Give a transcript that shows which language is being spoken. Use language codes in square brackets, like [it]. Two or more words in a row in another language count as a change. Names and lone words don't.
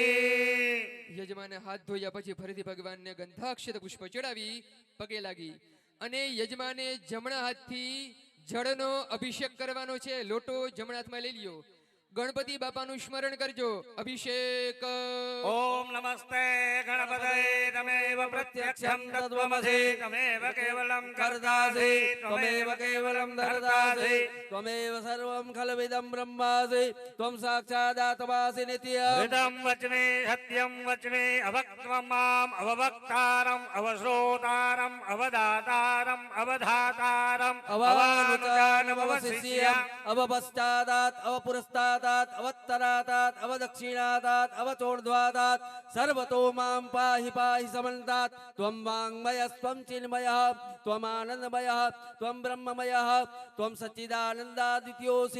[gu] યજમાને હાથ ધોયા પછી ફરીથી ભગવાનને ગંધાક્ષત પુષ્પ ચડાવી પગે લાગી અને યજમાને જમણા હાથથી જળનો અભિષેક કરવાનો છે લોટો જમણા હાથમાં લઈ લ્યો ગણપતિ બાપાનું સ્મરણ કરજો અભિષેક [sa] ओम नमस्ते गणपतये तमेव प्रत्यक्षम तत्वमसी तमेव केवलम कर्तासी तमेव केवलम धर्तासी त्वमेव सर्वं खलविदं ब्रह्मासि त्वं साक्षादात्मासि नित्यम् ऋतं वच्मे सत्यं वच्मे अवक्त्वं माम् अववक्तारम् अवश्रोतारम् अवदातारम् अवधातारम् अवानुचानमवशिष्यम् अवपश्चादात् अवपुरस्तादात् अवत्तरादात् अवदक्षिणादात् अवचोर्ध्वादात् सर्वतो मां पाहि पाहि समन्तात् त्वं वाङ्मयस्त्वं चिन्मयः त्वमानन्दमयः त्वं ब्रह्ममयः त्वं सच्चिदानन्दादित्योऽसि